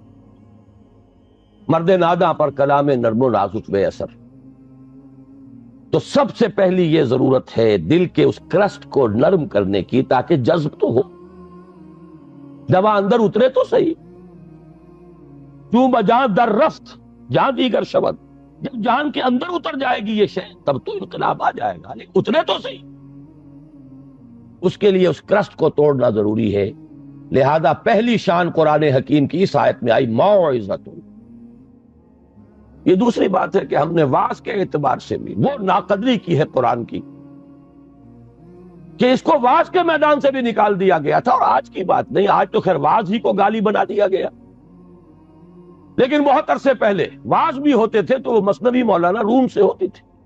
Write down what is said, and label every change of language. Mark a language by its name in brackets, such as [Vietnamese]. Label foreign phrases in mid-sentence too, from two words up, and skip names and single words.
[Urdu] مرد ناداں پر کلام نرم و نازک بے اثر۔ تو سب سے پہلی یہ ضرورت ہے دل کے اس کرسٹ کو نرم کرنے کی، تاکہ جذب تو ہو، دوا اندر اترے تو صحیح۔ [Persian] کیوں بجان در رفت جان دیگر شبد، [Urdu] جب جان کے اندر اتر جائے گی یہ شے تب تو انقلاب آ جائے گا، لیکن اترے تو صحیح۔ اس کے لیے اس کرسٹ کو توڑنا ضروری ہے۔ لہذا پہلی شان قرآن حکیم کی اس آیت میں آئی موعظۃ۔ یہ دوسری بات ہے کہ ہم نے واعظ کے اعتبار سے بھی وہ ناقدری کی ہے قرآن کی کہ اس کو واعظ کے میدان سے بھی نکال دیا گیا تھا، اور آج کی بات نہیں، آج تو خیر واعظ ہی کو گالی بنا دیا گیا، لیکن بہت عرصے پہلے واعظ بھی ہوتے تھے تو وہ مثنوی مولانا روم سے ہوتی تھی۔